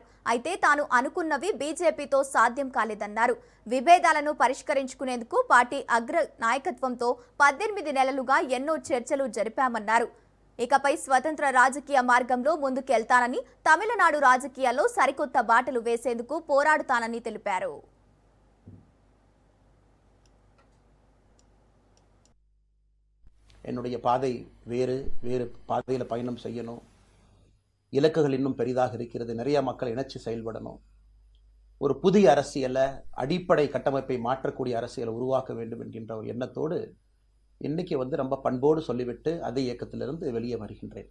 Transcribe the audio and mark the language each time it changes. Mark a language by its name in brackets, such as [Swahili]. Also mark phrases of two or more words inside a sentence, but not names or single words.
[Telugu] అయితే తాను అనుకున్నవి బీజేపీతో సాధ్యం కాలేదన్నారు. విభేదాలను పరిష్కరించుకునేందుకు పార్టీ అగ్ర నాయకత్వంతో 18 నెలలుగా ఎన్నో చర్చలు జరిపామన్నారు. ఇకపై స్వతంత్ర రాజకీయ మార్గంలో ముందుకెళ్తానని, తమిళనాడు రాజకీయాల్లో సరికొత్త బాటలు వేసేందుకు పోరాడుతానని తెలిపారు. [Tamil] என்னுடைய பாதை வேறு பாதையில் பயணம் செய்யணும். இலக்குகள் இன்னும் பெரிதாக இருக்கிறது. நிறைய மக்கள் இணைச்சு செயல்படணும். ஒரு புதிய அரசியலை, அடிப்படை கட்டமைப்பை மாற்றக்கூடிய அரசியலை உருவாக்க வேண்டும் என்கின்ற ஒரு எண்ணத்தோடு இன்னைக்கு ரொம்ப பண்போடு சொல்லிவிட்டு அதே இயக்கத்திலிருந்து வெளியே வருகின்றேன்.